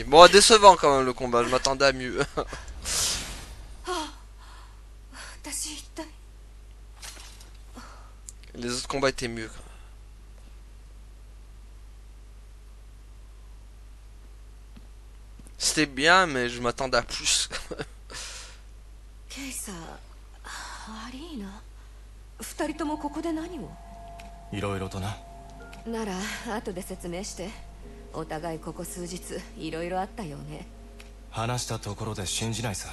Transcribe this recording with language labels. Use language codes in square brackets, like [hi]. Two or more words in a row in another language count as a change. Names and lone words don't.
[fr] Bon, décevant quand même le combat, je m'attendais à mieux. Les autres combats étaient mieux quand même. C'était bien, mais je m'attendais à plus. [ja] Keisa, Arina, 二人ともここで何を？いろいろとな。なら後で説明して。お互いここ数日いろいろあったよね。話したところで信じないさ。